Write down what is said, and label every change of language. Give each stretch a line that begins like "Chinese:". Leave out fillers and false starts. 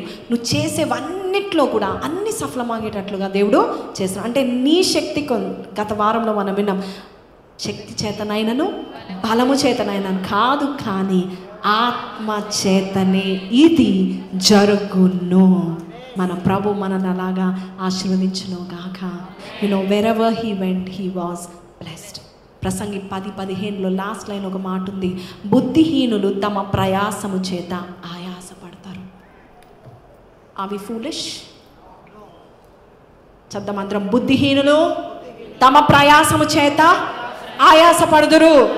Telugu: నువ్వు చేసేవన్నిట్లో కూడా అన్ని సఫలమయ్యేటట్లుగా దేవుడు చేస్తున్నాడు. అంటే నీ శక్తి గత వారంలో మనం విన్నాం, శక్తి చేతనైనను బలము చేతనైనను కాదు, కానీ ఆత్మ చేతనే ఇది జరుగును. మన ప్రభు మనల్ని అలాగా ఆశీర్వదించును గాక.
English: wherever he went he was blessed.
Telugu: Prasangi 10:15 last line ఒక మాట ఉంది, బుద్ధిహీనులు తమ ప్రయాసము చేత ఆయాసపడతారు. అవి ఫూలిష్ చద్దమంత్రం, బుద్ధిహీనులు తమ ప్రయాసము చేత ఆయాసపడుదురు.